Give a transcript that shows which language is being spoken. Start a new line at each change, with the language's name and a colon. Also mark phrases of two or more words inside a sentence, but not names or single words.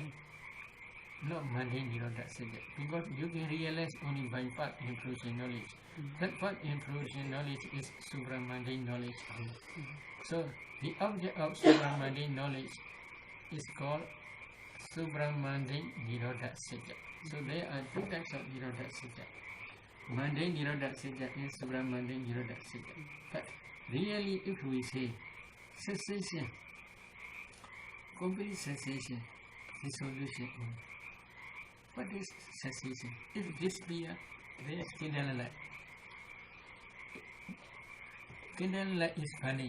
English: Not mundane
Sanskrit: Nirodha Satya,
English: because you can realize only by path improving knowledge. That path improving knowledge is supramundane knowledge. So the object of supramundane knowledge is called supramundane
Sanskrit: Nirodha Satya.
English: So there are 2 types of
Sanskrit: Nirodha Satya.
English: Mundane
Sanskrit: Nirodha Satya
English: and supramundane
Sanskrit: Nirodha Satya.
English: But really, if we say cessation, complete cessation, dissolution. What is cessation? If this be there is candlelight. Candlelight is burning.